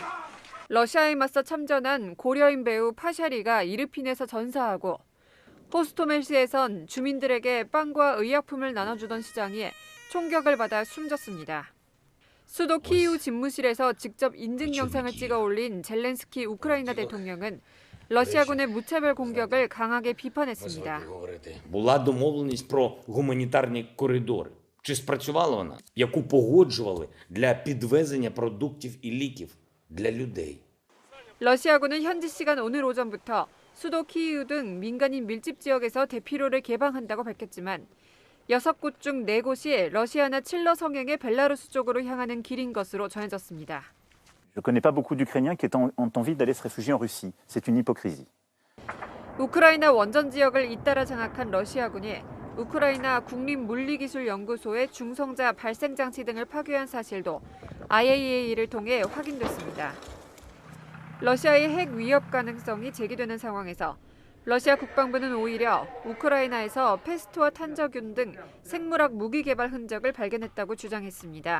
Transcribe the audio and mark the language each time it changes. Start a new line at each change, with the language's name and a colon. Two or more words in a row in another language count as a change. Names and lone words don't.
Korean: 러시아에 맞서 참전한 고려인 배우 파샤리가 이르핀에서 전사하고 호스토멜시에선 주민들에게 빵과 의약품을 나눠주던 시장이 총격을 받아 숨졌습니다. 수도 키이우 집무실에서 직접 인증 영상을 찍어 올린 젤렌스키 우크라이나 대통령은 러시아군의 무차별 공격을 강하게 비판했습니다.
Ukrainian: Була домовленість про гуманітарні коридори. Чи спрацювала вона? Яку погоджували для підвезення продуктів і ліків для людей.
Korean: 러시아군은 현지 시간 오늘 오전부터 수도 키이우 등 민간인 밀집 지역에서 대피로를 개방한다고 밝혔지만 6곳 중 4곳이 러시아나 칠러 성행의 벨라루스 쪽으로 향하는 길인 것으로 전해졌습니다.
French: Je ne connais pas beaucoup d'Ukrainiens qui ont envie d'aller se réfugier en Russie. C'est une hypocrisie.
Korean: 우크라이나 원전 지역을 잇따라 장악한 러시아군이 우크라이나 국립물리기술연구소의 중성자 발생 장치 등을 파괴한 사실도 IAEA를 통해 확인됐습니다. 러시아의 핵 위협 가능성이 제기되는 상황에서 러시아 국방부는 오히려 우크라이나에서 패스트와 탄저균 등 생물학 무기 개발 흔적을 발견했다고 주장했습니다.